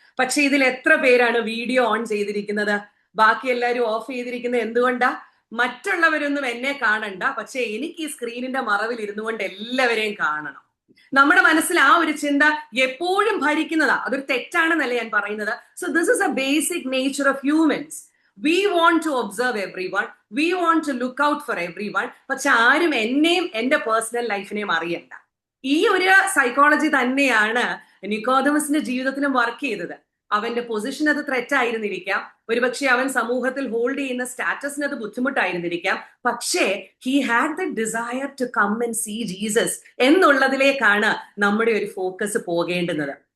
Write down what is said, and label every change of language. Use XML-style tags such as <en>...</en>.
<ml>പക്ഷെ ഇതിൽ എത്ര പേരാണ് വീഡിയോ ഓൺ ചെയ്തിരിക്കുന്നത്? ബാക്കി എല്ലാവരും ഓഫ് ചെയ്തിരിക്കുന്നത് എന്തുകൊണ്ടാ? മറ്റുള്ളവരൊന്നും എന്നെ കാണണ്ട, പക്ഷെ എനിക്ക് ഈ സ്ക്രീനിന്റെ മറവിൽ ഇരുന്നു കൊണ്ട് എല്ലാവരെയും കാണണം. നമ്മുടെ മനസ്സിൽ ആ ഒരു ചിന്ത എപ്പോഴും ഭരിക്കുന്നതാ. അതൊരു തെറ്റാണെന്നല്ല ഞാൻ പറയുന്നത്.</ml> <en>So this is a basic nature of humans. We want to observe everyone, we want to look out for everyone,</en> <ml>പക്ഷെ ആരും എന്നെയും എന്റെ പേഴ്സണൽ ലൈഫിനെയും അറിയണ്ട. ഈ ഒരു സൈക്കോളജി തന്നെയാണ് നിക്കോദിമസിന്റെ ജീവിതത്തിലും വർക്ക് ചെയ്തത്. അവന്റെ പൊസിഷൻ അത് ത്രെറ്റ് ആയിരുന്നിരിക്കാം, ഒരുപക്ഷെ അവൻ സമൂഹത്തിൽ ഹോൾഡ് ചെയ്യുന്ന സ്റ്റാറ്റസിന് അത് ബുദ്ധിമുട്ടായിരുന്നിരിക്കാം, പക്ഷേ</ml> <en>he had the desire to come and see Jesus</en> <ml>എന്നുള്ളതിലേക്കാണ് നമ്മുടെ ഒരു ഫോക്കസ് പോകേണ്ടുന്നത്.</ml>